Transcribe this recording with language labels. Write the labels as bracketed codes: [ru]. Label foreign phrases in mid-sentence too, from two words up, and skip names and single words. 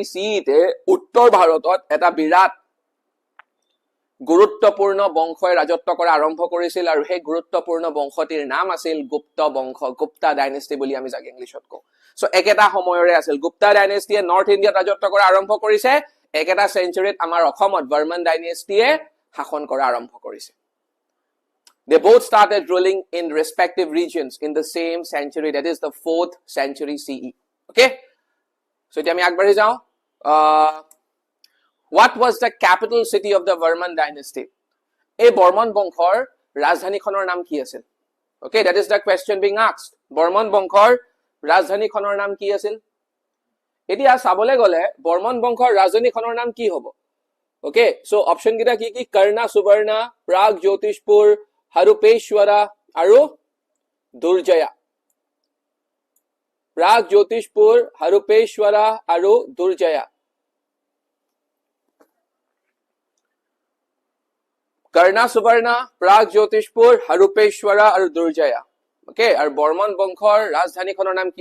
[as] CE তে উত্তৰ ভাৰতত এটা বিৰাট গুৰুত্বপূৰ্ণ বংশই ৰাজত্ব কৰা আৰম্ভ কৰিছিল আৰু সেই গুৰুত্বপূৰ্ণ বংশটিৰ নাম আছিল গুপ্ত বংশ গুপ্তা ডাইনেষ্টি বুলি আমি যাক ইংলিছত কওঁ সো একেটা সময়ৰে আছিল গুপ্তা ডাইনেষ্টিয়ে নৰ্থ ইণ্ডিয়াত ৰাজত্ব কৰা আৰম্ভ কৰিছে একেটা সেঞ্চুৰীত আমাৰ অসমত বৰ্মন ডাইনেষ্টিয়ে শাসন কৰা আৰম্ভ কৰিছে [en] They both started ruling in respective regions in the same century, that is the 4th century CE. Okay? [as] So, আমি আগবাঢ়ি যাওঁ [en] What was the capital city of the Burman dynasty? [as] এই বৰ্মন বংশৰ ৰাজধানীখনৰ নাম কি আছিল? [en] Okay, that is the question being asked. [as] বৰ্মন বংশৰ ৰাজধানীখনৰ নাম কি আছিল? এতিয়া চাবলৈ গ'লে বৰ্মন বংশৰ ৰাজধানীখনৰ নাম কি হ'ব? [en] Okay, so [as] option কেইটা কি কৰ্ণা সুবৰ্ণা, প্ৰাগ জ্যোতিষপুৰ, হৰুপেশ্বৰা আৰু দুৰ্জয়া প্ৰাগ জ্যোতিষপুৰ হৰুপেশ্বৰা আৰু দুৰ্জয়া কৰ্ণা সুবৰ্ণা প্ৰাগ জ্যোতিষপুৰ হৰুপেশ্বৰা আৰু দুৰ্জয়া ওকে আৰু বৰ্মন বংশৰ ৰাজধানীখনৰ নাম